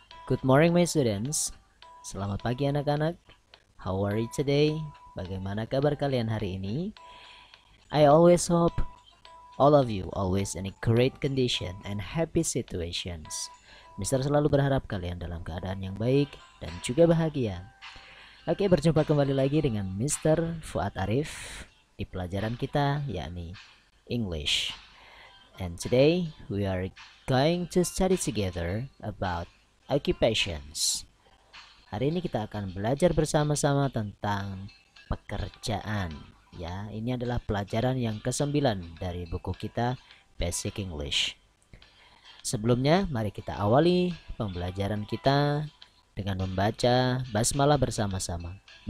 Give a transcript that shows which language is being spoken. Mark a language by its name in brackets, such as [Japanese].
[English] Good morning my students. [Indonesian] Selamat pagi anak-anak. [English] How are you today? [Indonesian] Bagaimana kabar kalian hari ini? [English] I always hope all of you always in a great condition and happy situations. [Indonesian] Mister selalu berharap kalian dalam keadaan yang baik dan juga bahagia. Oke, berjumpa kembali lagi dengan Mr. Fuad Arif di pelajaran kita yakni English. [English] And today we are going to study together about occupations. [Indonesian] Hari ini kita akan belajar bersama-sama tentang pekerjaan. Ya, ini adalah pelajaran yang ke-9 dari buku kita Basic English. Sebelumnya, mari kita awali pembelajaran kita dengan membaca basmalah bersama-sama.